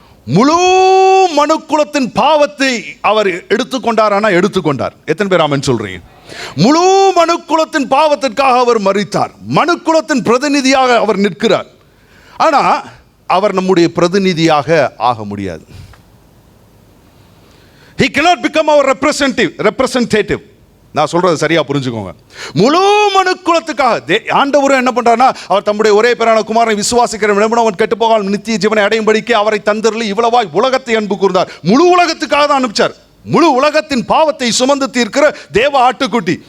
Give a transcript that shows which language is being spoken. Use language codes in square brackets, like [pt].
[ta] முழு மனுக்குலத்தின் பாவத்தை அவர் எடுத்துக்கொண்டாரானா எடுத்துக்கொண்டார். எத்தனை பேர் ஆமென் சொல்றீங்க? முழு மனுக்குலத்தின் பாவத்திற்காக அவர் மரித்தார். மனுக்குலத்தின் பிரதிநிதியாக அவர் நிற்கிறார். ஆனா அவர் நம்முடைய பிரதிநிதியாக ஆக முடியாது. [en] He cannot become our representative. [ta] நான் சொல்றது சரியா புரிஞ்சுக்கோங்க. முழு மனுக்குலத்துக்காக ஆண்டவர் என்ன பண்றாருன்னா, அவர் தம்முடைய ஒரே பேரான குமாரனை விசுவாசிக்கிறவன் அவன் கெட்டு போகாமல் நித்திய ஜீவனை அடையும்படிக்கு அவரை தந்தருளி இவ்வளவாய் உலகத்தை அன்பு கூர்ந்தார். முழு உலகத்துக்காக தான் அனுப்பிச்சார். முழு உலகத்தின் பாவத்தை சுமந்து தீர்க்கிற தேவ ஆட்டுக்குட்டி.